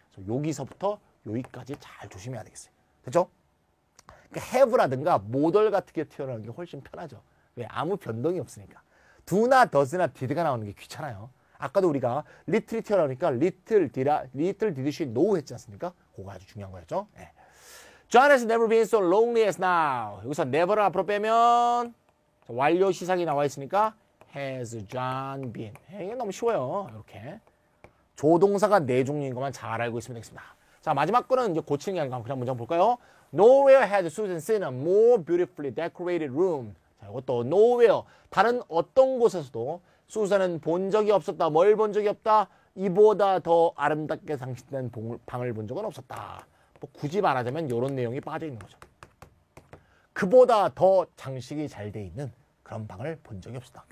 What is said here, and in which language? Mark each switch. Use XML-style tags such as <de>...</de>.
<ko>여기서부터 여기까지 잘 조심해야 되겠어요. 됐죠? 그러니까 have라든가 model 같은 게 튀어나오는 게 훨씬 편하죠. 왜? 아무 변동이 없으니까. do나 does나 did가 나오는 게 귀찮아요. 아까도 우리가 little이 튀어나오니까</ko> <en>little did she know</en> <ko>했지 않습니까? 그거 아주 중요한 거였죠.</ko> <en>John has never been so lonely as now.</en> <ko>여기서 never를 앞으로 빼면 완료 시상이 나와 있으니까</ko> <en>has John been.</en> <ko>이게 너무 쉬워요. 이렇게. 조동사가 네 종류인 것만 잘 알고 있으면 되겠습니다. 자, 마지막 거는 이제 고치는 게 아니라 그냥 문장 볼까요?</ko> <en>Nowhere had Susan seen a more beautifully decorated room.</en> <ko>자, 이것도 nowhere. 다른 어떤 곳에서도 수산은 본 적이 없었다. 뭘 본 적이 없다? 이보다 더 아름답게 장식된 방을 본 적은 없었다. 뭐 굳이 말하자면 이런 내용이 빠져 있는 거죠. 그보다 더 장식이 잘 돼 있는 그런 방을 본 적이 없었다.</ko>